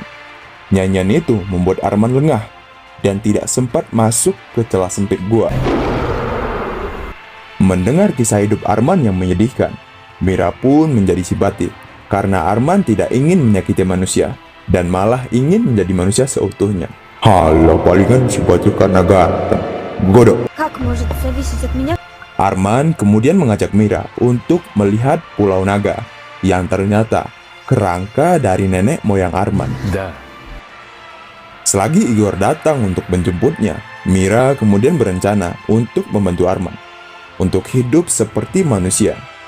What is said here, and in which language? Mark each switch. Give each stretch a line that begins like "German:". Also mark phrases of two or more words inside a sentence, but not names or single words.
Indonesian: Nyanyian itu membuat Arman lengah dan tidak sempat masuk ke celah sempit gua. Mendengar kisah hidup Arman yang menyedihkan, Mira pun menjadi simpati karena Arman tidak ingin menyakiti manusia dan malah ingin menjadi manusia seutuhnya. Halo, palingan si bocil karena ganteng. Godok.
Russian: Как может зависеть от меня?
Indonesian: Arman kemudian mengajak Mira untuk melihat Pulau Naga yang ternyata kerangka dari nenek moyang Arman.
Russian: Да,
Indonesian: Selagi Igor datang untuk menjemputnya, Mira kemudian berencana untuk membantu Arman untuk hidup seperti manusia.